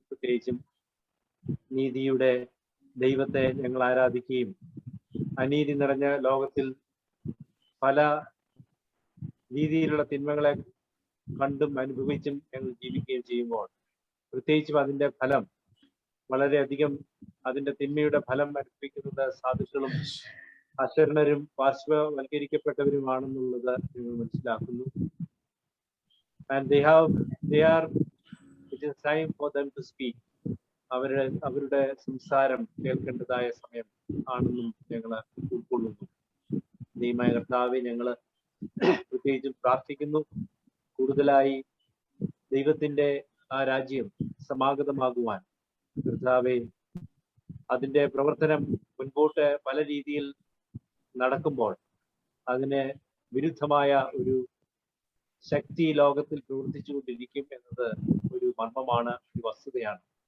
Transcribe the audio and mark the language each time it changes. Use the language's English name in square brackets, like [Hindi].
[Malayalam] പ്രത്യേകിച്ചും നീതിയുടെ ദൈവത്തെ ഞങ്ങൾ ആരാധിക്കുകയും അനീതി നിറഞ്ഞ ലോകത്തിൽ പല രീതിയിലുള്ള തിന്മകളെ കണ്ടും അനുഭവിച്ചും ഞങ്ങൾ ജീവിക്കുകയും ചെയ്യുമ്പോൾ, പ്രത്യേകിച്ചും അതിന്റെ ഫലം വളരെയധികം, അതിന്റെ തിന്മയുടെ ഫലം അനുഭവിക്കുന്നത് സാധുക്കളും അശരണരും പാർശ്വവൽക്കരിക്കപ്പെട്ടവരുമാണെന്നുള്ളത് ഞങ്ങൾ മനസ്സിലാക്കുന്നു. [English] And they are it is time for them to speak. [Malayalam] അവരുടെ സംസാരം കേൾക്കേണ്ടതായ സമയം ആണെന്നും ഞങ്ങൾ ഉൾക്കൊള്ളുന്നു. ദൈവമായ കർത്താവെ, ഞങ്ങൾ പ്രത്യേകിച്ചും പ്രാർത്ഥിക്കുന്നു, കൂടുതലായി ദൈവത്തിന്റെ ആ രാജ്യം സമാഗതമാകുവാൻ. കർത്താവെ, അതിന്റെ പ്രവർത്തനം മുൻപോട്ട് പല രീതിയിൽ നടക്കുമ്പോൾ അതിന് വിരുദ്ധമായ ഒരു ശക്തി ലോകത്തിൽ പ്രവർത്തിച്ചുകൊണ്ടിരിക്കും എന്നത് ഒരു മർമ്മമാണ്, ഒരു വസ്തുതയാണ്.